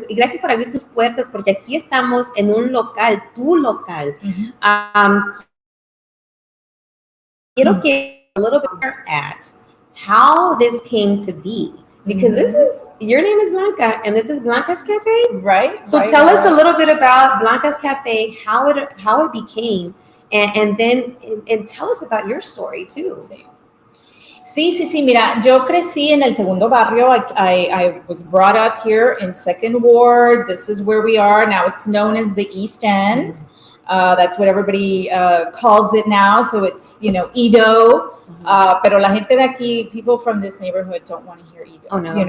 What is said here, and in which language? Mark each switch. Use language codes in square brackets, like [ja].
[es] Y gracias por abrir tus puertas, porque aquí estamos en un local, tu local. Quiero que [en] a little bit more at how this came to be. Because your name is Blanca, and this is Blanca's Cafe? Right. So tell us a little bit about Blanca's Cafe, how it became, and then tell us about your story too. [es] Sí. Mira, yo crecí en el segundo barrio. [en] I was brought up here in Second Ward. This is where we are now. It's known as the East End. That's what everybody calls it now. So it's Edo. [es] Pero la gente de aquí, [en] people from this neighborhood don't want to hear Edo. Oh no.